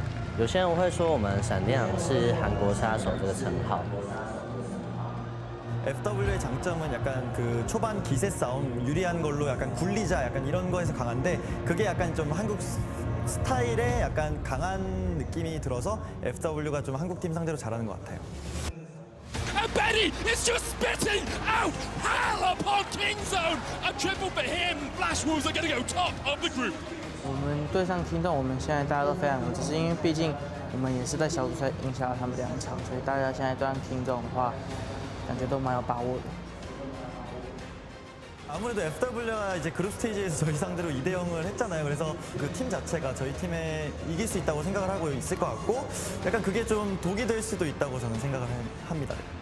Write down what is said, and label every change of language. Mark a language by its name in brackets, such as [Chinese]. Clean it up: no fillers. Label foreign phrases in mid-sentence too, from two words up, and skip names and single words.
[Chinese] 有些人会说我们闪电狼是韩国杀手这个称号。 [Korean] FW의 장점은 약간 그 초반 기세 싸움 유리한 걸로 약간 굴리자 약간 이런 거에서 강한데 그게 약간 좀 한국 스타일의 약간 강한 느낌이 들어서 FW가 좀 한국 팀 상대로 잘하는 것 같아요. [English] And Benny is just spitting out hell upon King Zone. A triple for him. Flash Wolves are going to go top of the group. [Chinese] 我们对上听众，我们现在大家都非常有，只是因为毕竟我们也是在小组赛赢下了他们2场，所以大家现在对上听众的话，感觉都蛮有把握的。 [Korean] 아무래도 FW가 이제 그룹 스테이지에서 저희 상대로 2대 0을 했잖아요. 그래서 그 팀 자체가 저희 팀에 이길 수 있다고 생각을 하고 있을 것 같고 약간 그게 좀 독이 될 수도 있다고 저는 생각을 합니다.